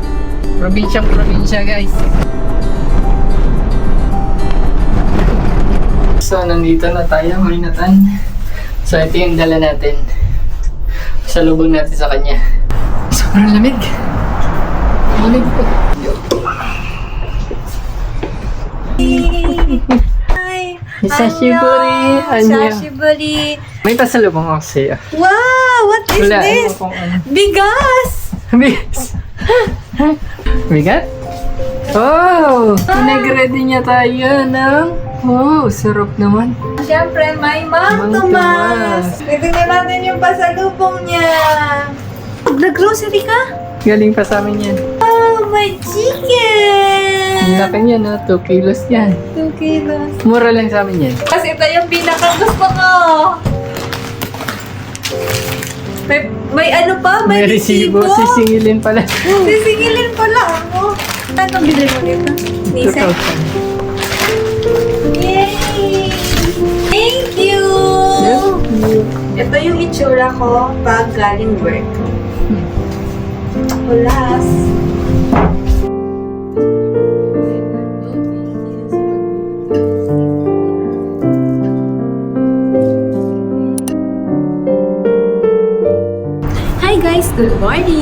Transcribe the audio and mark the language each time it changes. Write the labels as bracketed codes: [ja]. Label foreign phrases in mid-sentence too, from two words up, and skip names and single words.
[tl] Probinsya guys. So nandito na tayo, Nathan. So ito yung dala natin. Salubong natin sa kanya. Sobrang lamig. Lamig po. Hi! Hisashiburi! Hisashiburi! May pasalubong ako sa'yo. [en] Wow! What is [tl] Wala, [en] this? [tl] kung ano. Bigas! Bigas! Bigat? Oh! Pinag-ready niya tayo ng... Oh, sarap naman. Siyempre, may Mang Mang Tomas! Titignan natin yung pasalubong niya. Nag-grocery ka? Galing pa sa amin yan. Oh, may chicken! Ang laki niya, no? 2 kilos yan. 2 kilos. Mura lang sa amin yan. Kasi ito yung pinaka-gusto ko. May ano pa? May resibo? Sisingilin pala. Sisingilin pala ako. Anong bili mo dito? Nisa? 2,000. [en] Yay! Thank you! [tl] Ito yung itsura ko pag galing work. [en] Hulas. Hi guys! Good morning!